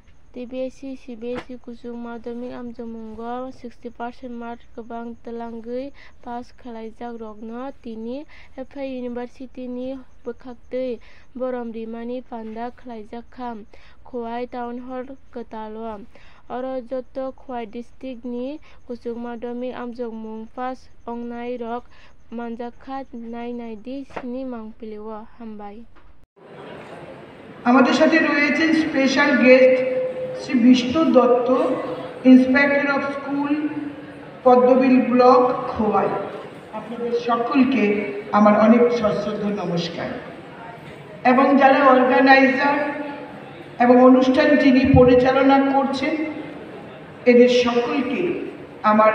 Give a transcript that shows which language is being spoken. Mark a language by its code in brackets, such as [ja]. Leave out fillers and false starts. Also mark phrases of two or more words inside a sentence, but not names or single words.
[trp] TBSC CBSC कुसुम माध्यमिक आमजमंगो 60% मार्क गोबां तलांगै पास खालायजाक रगनो तिनि एफए इउनिभार्सिटी नि बोखाक्तै बरम रिमानि पान्दा खालायजाक खाम खवाइ टाउन हल कतालो अरो जत खवाइ डिस्ट्रिक्ट नि कुसुम माध्यमिक आमजमंग पास अंगनाय रक मानजाखात नायनायदि सिनि मांपिलेव हामबाय। [bn] আমাদের সাথে রয়েছেন [en] special guest [bn] শ্রী বিষ্ণু দত্ত, [en] Inspector of School, [bn] পদ্মবিল ব্লক, খোয়াই। আপনাদের সকলকে আমার অনেক সশ্রদ্ধ নমস্কার। এবং যারা অর্গানাইজার এবং অনুষ্ঠান যিনি পরিচালনা করছেন এদের সকলকে আমার